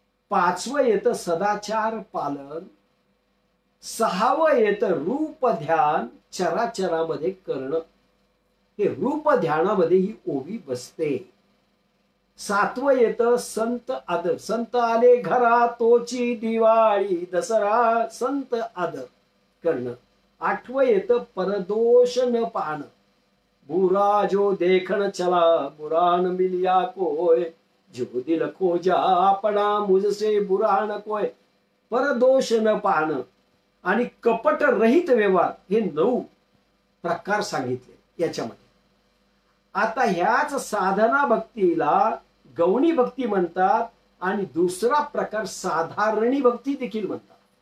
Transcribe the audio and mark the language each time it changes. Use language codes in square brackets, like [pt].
[mr] 5वं येतं सदाचार पालन. 6वं येतं रूप ध्यान चराचरामध्ये करणं. हे रूप ध्यानामध्ये ही ओवी बसते. 7वं येतं संत आदर. संत आले घरा तोची दिवाळी दसरा, संत आदर करणं. 8वं येतं परदोष न पाहणं. [hi] बुरा जो देखण चला बुरा न मिलिया कोय, जो दिल खोजा आपणा मुझसे बुरा न कोय. [mr] परदोष न पाहणं आणि कपट रहित व्यवहार, हे 9 प्रकार सांगितले याच्यामध्ये. आता ह्याच साधना भक्तीला गौणी भक्ती म्हणतात आणि दुसरा प्रकार साधारणी भक्ती देखील म्हणतात.